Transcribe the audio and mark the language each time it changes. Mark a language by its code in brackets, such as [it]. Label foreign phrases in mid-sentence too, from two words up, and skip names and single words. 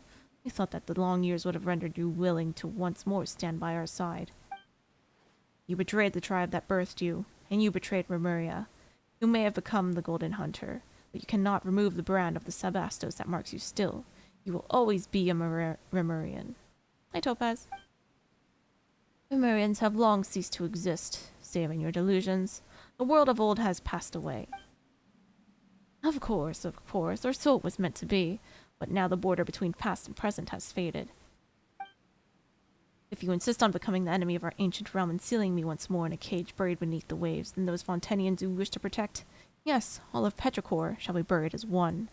[en] We thought that the long years would have rendered you willing to once more stand by our side. You betrayed the tribe that birthed you, and you betrayed Remuria. You may have become the Golden Hunter, but you cannot remove the brand of the Sebastos that marks you still. You will always be a Remurian. Hi, Topaz. Remurians have long ceased to exist, save in your delusions. The world of old has passed away. Of course, or so it was meant to be, but now the border between past and present has faded. If you insist on becoming the enemy of our ancient realm and sealing me once more in a cage buried beneath the waves, then those Fontanians you wish to protect, yes, all of Petrichor shall be buried as one.